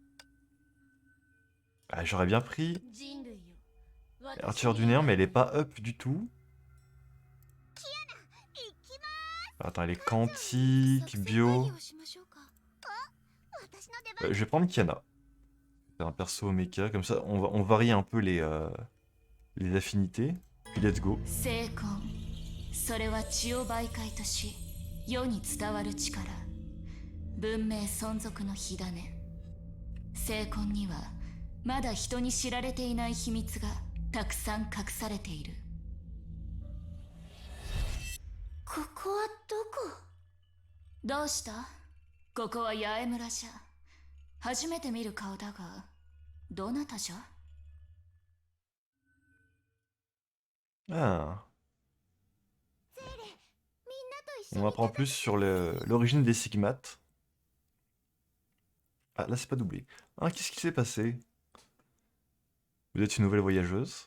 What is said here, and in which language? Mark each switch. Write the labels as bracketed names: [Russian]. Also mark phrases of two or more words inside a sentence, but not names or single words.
[French] Ah, j'aurais bien pris Arthur du Néant, mais elle est pas up du tout. Attends, elle est quantique, bio. Je vais prendre Kiana. C'est un perso mecha, comme ça on varie un peu les affinités. Puis [English] let's go. [Japanese] それは血を媒介とし世に伝わる力、文明存続の火種。聖魂にはまだ人に知られていない秘密がたくさん隠されている。ここはどこ？どうした？ここは八重村じゃ。初めて見る顔だが、どなたじゃ？ [French] Ah. On apprend plus sur l'origine des Sigmates. Ah, là c'est pas doublé. Ah, qu'est-ce qui s'est passé? Vous êtes une nouvelle voyageuse?